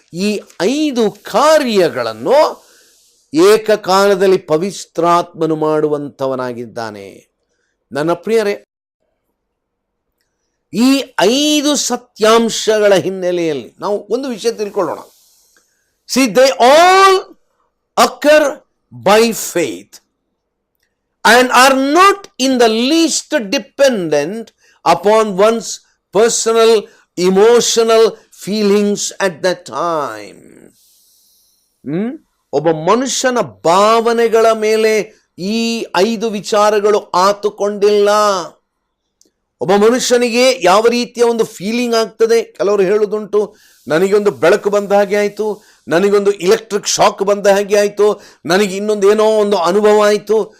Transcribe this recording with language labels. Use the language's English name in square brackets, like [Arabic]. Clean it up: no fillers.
[Kannada] ಈ 5 ಕಾರ್ಯಗಳನ್ನು ಏಕಕಾಲದಲ್ಲಿ ಪವಿತ್ರಾತ್ಮನು ಮಾಡುವಂಥವನಾಗಿದ್ದಾನೆ. ನನ್ನ ಪ್ರಿಯರೇ, ಈ 5 ಸತ್ಯಾಂಶಗಳ ಹಿನ್ನೆಲೆಯಲ್ಲಿ ನಾವು ಒಂದು ವಿಷಯ ತಿಳ್ಕೊಳ್ಳೋಣ. [English] See, they all occur by faith and are not in the least dependent upon one's personal emotional feelings at that time. [Kannada] ಒಬ್ಬ ಮನುಷ್ಯನ ಭಾವನೆಗಳ ಮೇಲೆ ಈ 5 ವಿಚಾರಗಳು ಆತುಕೊಂಡಿಲ್ಲ. ಒಬ್ಬ ಮನುಷ್ಯನಿಗೆ ಯಾವ ರೀತಿಯ ಒಂದು ಫೀಲಿಂಗ್ ಆಗ್ತದೆ, ಕೆಲವರು ಹೇಳುವುದುಂಟು, ನನಗೊಂದು ಬೆಳಕು ಬಂದ ಹಾಗೆ ಆಯಿತು, ನನಗೊಂದು ಇಲೆಕ್ಟ್ರಿಕ್ ಶಾಕ್ ಬಂದ ಹಾಗೆ ಆಯಿತು, ನನಗೆ ಇನ್ನೊಂದು ಏನೋ ಒಂದು ಅನುಭವ ಆಯಿತು.